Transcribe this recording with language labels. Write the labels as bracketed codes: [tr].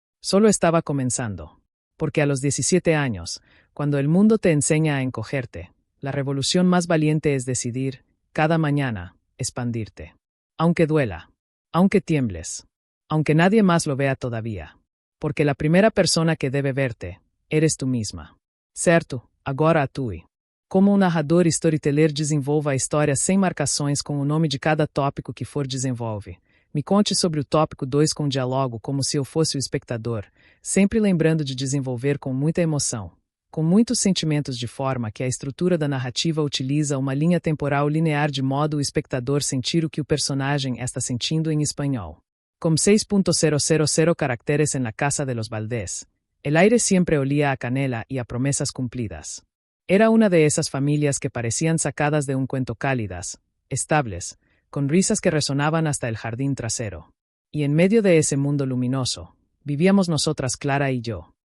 [es] Solo estaba comenzando. Porque a los 17 años, cuando el mundo te enseña a encogerte, la revolución más valiente es decidir, cada mañana, expandirte. Aunque duela, aunque tiembles, aunque nadie más lo vea todavía. Porque la primera persona que debe verte, eres tú misma. [pt] Certo, agora atue. Como um narrador e storyteller desenvolva a história sem marcações com o nome de cada tópico que for desenvolve. Me conte sobre o tópico 2 com diálogo como se eu fosse o espectador, sempre lembrando de desenvolver com muita emoção, com muitos sentimentos de forma que a estrutura da narrativa utiliza uma linha temporal linear de modo o espectador sentir o que o personagem está sentindo em espanhol. Com 6.000 caracteres [es] en la casa de los Valdés, el aire siempre olía a canela y a promesas cumplidas. Era una de esas familias que parecían sacadas de un cuento cálidas, estables, con risas que resonaban hasta el jardín trasero. Y en medio de ese mundo luminoso, vivíamos nosotras Clara y yo.